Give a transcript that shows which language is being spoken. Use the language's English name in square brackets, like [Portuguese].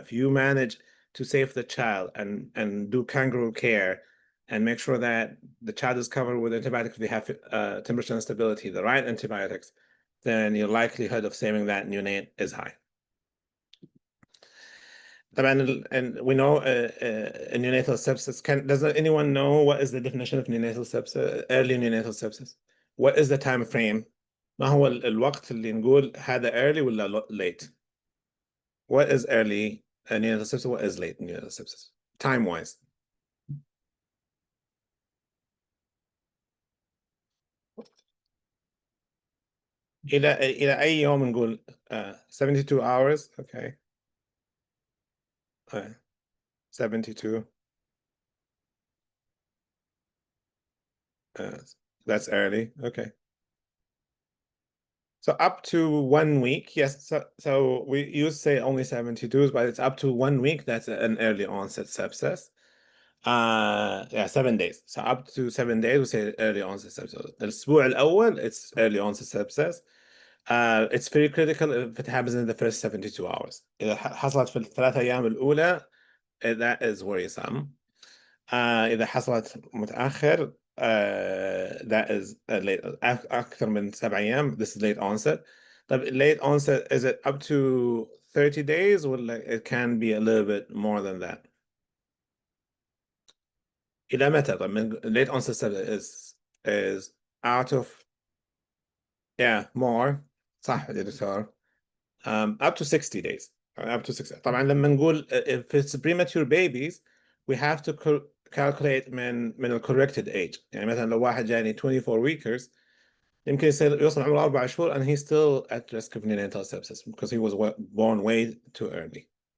[English] If you manage to save the child and do kangaroo care and make sure that the child is covered with antibiotics, they have temperature instability, the right antibiotics, then your likelihood of saving that neonate is high. And we know neonatal sepsis. Does anyone know what is the definition of neonatal sepsis, early neonatal sepsis? What is the time frame? [Arabic] ما هو الوقت اللي نقول هذا early ولا late? [English] What is early neonatal sepsis? What is late neonatal sepsis? Time wise. [Arabic] إلى أي يوم نقول 72 hours. [English] Okay. 72. That's early. Okay. So up to 1 week, yes. So we used to say only 72, but it's up to 1 week. That's an early onset sepsis. Yeah, 7 days. So up to 7 days, we say early onset sepsis. [Arabic] الأسبوع الأول, [English] it's early onset sepsis. It's very critical if it happens in the first 72 hours. [Arabic] إذا حصلت في الثلاث أيام الأولى [English] that is worrisome. [Arabic] إذا حصلت متأخر [English] that is late [Arabic] أكثر من 7 أيام, [English] this is late onset. طب late onset, is it up to 30 days or it can be a little bit more than that? [Arabic] إلى متى؟ طب من [English] late onset is out of more [Arabic] صح يا دكتور. [English] Up to 60 days. Up to 60. [Arabic] طبعا لما نقول [English] if it's premature babies we have to calculate من ال corrected age. [Arabic] يعني مثلا لو واحد جاني 24 weekers يمكن يوصل عمره 4 شهور [English] and he's still at risk of neonatal sepsis because he was born way too early.